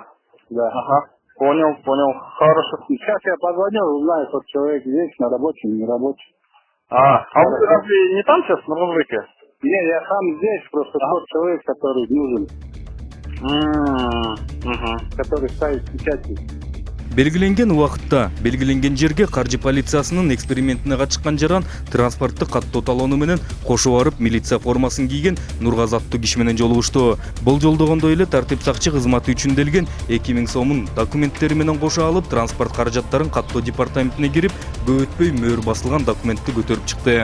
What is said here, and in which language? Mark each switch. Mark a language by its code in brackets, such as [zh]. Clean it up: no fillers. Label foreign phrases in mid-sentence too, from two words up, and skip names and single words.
[ru] Да. Понял. Хорошо. Сейчас я позвоню, узнаю, тот человек здесь, на работе, не на работе. Вы разве не там сейчас, на развыке? Не, я сам здесь, просто тот человек, который нужен. Который ставит печати. [ky] Белгиленген убакытта белгиленген жерге каржы полициясынын экспериментине катышкан жаран транспортты каттоо талону менен кошо барып милиция формасын кийген Нургазы аттуу киши менен жолугушту. Бул жолдогондой эле тартип сакчы кызматы үчүн делген 2000 сомун документтери менен кошо алып транспорт каражаттарын каттоо департаментине кирип, көп өтпөй мөөр басылган документти көтөрүп чыкты.